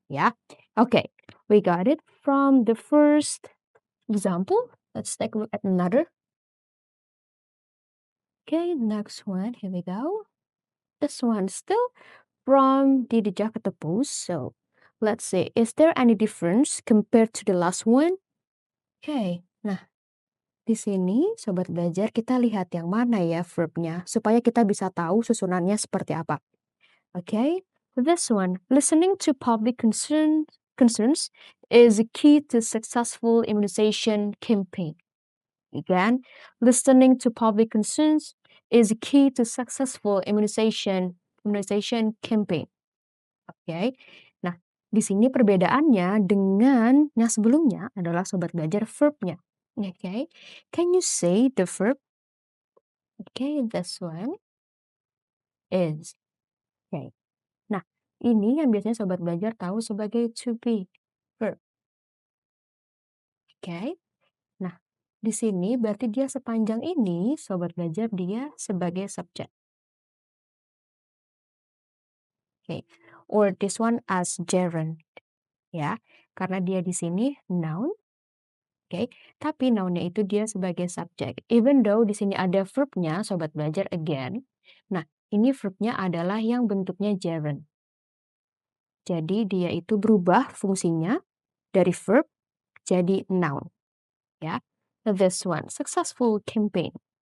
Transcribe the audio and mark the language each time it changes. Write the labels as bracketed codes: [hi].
[en] Ya, oke, we got it from the first example. Let's take a look at another. Okay, next one. Here we go. This one still from the Jakarta Post. So let's see, is there any difference compared to the last one? [id] Okay, nah di sini sobat belajar kita lihat yang mana ya verbnya supaya kita bisa tahu susunannya seperti apa. [en] Okay, this one, listening to public concerns is a key to successful immunization campaign. Again, listening to public concerns is a key to successful immunization campaign. [id] Oke. Nah, di sini perbedaannya dengan yang sebelumnya adalah sobat belajar verbnya. [en] Oke. Can you say the verb? Okay, this one is. Oke. [id] Nah, ini yang biasanya sobat belajar tahu sebagai to be verb. Oke. Nah, di sini berarti dia sepanjang ini sobat belajar dia sebagai subjek. Oke. [en] Or this one as gerund. [id] Ya, karena dia di sini noun. Oke, tapi noun-nya itu dia sebagai subjek. [en] Even though [id] di sini ada verb-nya, sobat belajar again. Nah, ini verb-nya adalah yang bentuknya gerund. Jadi dia itu berubah fungsinya dari verb jadi noun. [en] Ya, this one, successful campaign.